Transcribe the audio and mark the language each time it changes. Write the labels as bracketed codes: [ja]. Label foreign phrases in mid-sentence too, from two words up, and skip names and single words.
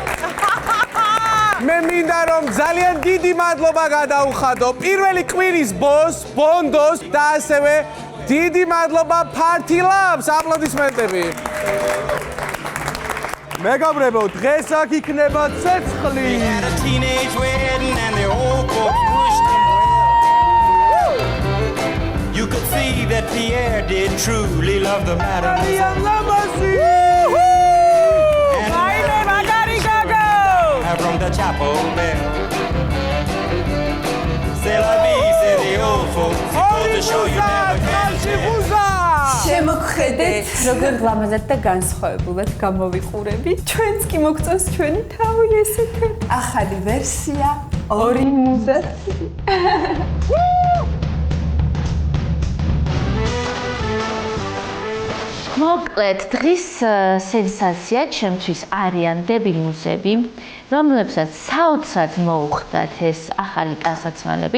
[ka] მე მინდა რომ ძალიან დიდი მადლობა გადაუხადო პირველი კვირის ბონდოს და ასევე დიდი მადლობა Party Labs. აპლოდისმენტები. მეგობრებო, დღეს აქ იქნება ცეცხლი. [en] You could see that Pierre did truly love the mademoiselle. And from the chapel bell. [fr] C'est la vie, [en] c'est the old folks. It goes to show you never can tell. [ka] შემოგხედეთ, როგორ გლამაზად და განსხვავებულად გამოვიყურებით. ჩვენც კი მოგწონს ჩვენი თავი ესეთი. ახალი ვერსია, ორი მუზაცი. მოკლედ, დღის სენსაცია ჩემთვის არიან დებილმუზები, რომლებსაც საოცრად მოუხდათ ეს ახალი ტანსაცმელები.